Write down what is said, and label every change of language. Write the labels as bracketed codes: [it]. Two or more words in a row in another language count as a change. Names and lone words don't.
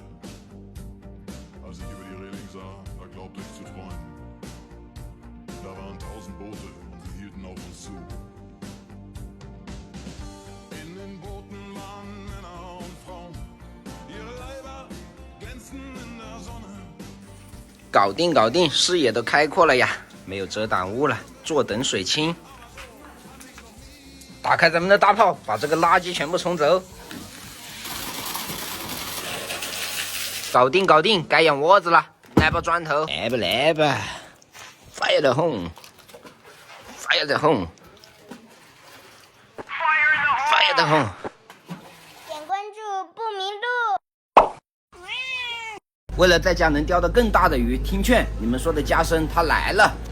[de] Als ich über die Reling sah, da glaubte ich zu träumen. Da waren 1000 Boote und sie hielten auf uns zu. In den Booten waren Männer und Frauen, ihre Leiber glänzten in der Sonne. [zh] 搞定搞定，视野都开阔了呀，没有遮挡物了，坐等水清。打开咱们的大炮，把这个垃圾全部冲走。搞定搞定，该养窝子了，来把砖头，来吧来吧 ， [en] Fire the home， Fire the home， Fire the home。 [zh] 点关注不迷路。为了在家能钓到更大的鱼，听劝，你们说的加深，它来了。